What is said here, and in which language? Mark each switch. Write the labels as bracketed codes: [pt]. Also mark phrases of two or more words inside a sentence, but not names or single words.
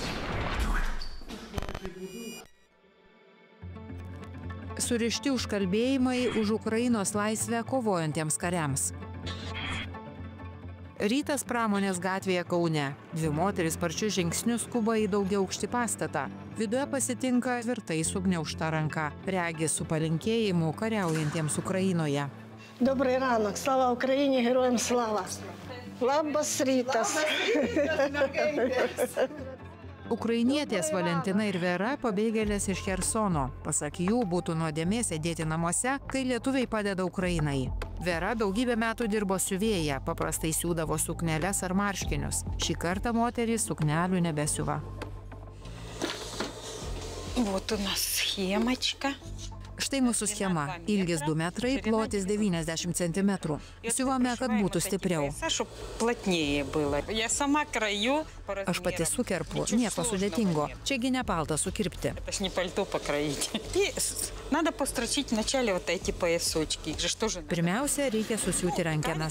[lt] Surišti užkalbėjimai už Ukrainos laisvę kovojantiems kariams. Rytas Pramonės gatvėje Kaune. Dvi moteris sparčiu žingsniu skuba į daugiaaukštį pastatą. Viduje pasitinka tvirtai sugniaužta ranka. Regis su palinkėjimu kariaujantiems Ukrainoje. [uk] Добрий ранок. Слава Україні, героям слава. [lt] Labas rytas. Ukrainietės Valentina ir Vera pabėgėlės iš Chersono. Pasak jų, būtų nuodėmė sėdėti namuose, kai lietuviai padeda Ukrainai. Vera daugybę metų dirbo siuvėja, paprastai siūdavo sukneles ar marškinius. Šį kartą moterys suknelių nebesiuva. [ru] Вот у нас схемочка. [lt] Štai mūsų schema. Ilgis 2 metrai, plotis 90 cm. Siuvame, kad būtų stipriau. Aš pati sukerpu, nieko sudėtingo. Čiagi ne paltą sukirpti. Pirmiausia, reikia susiūti rankenas.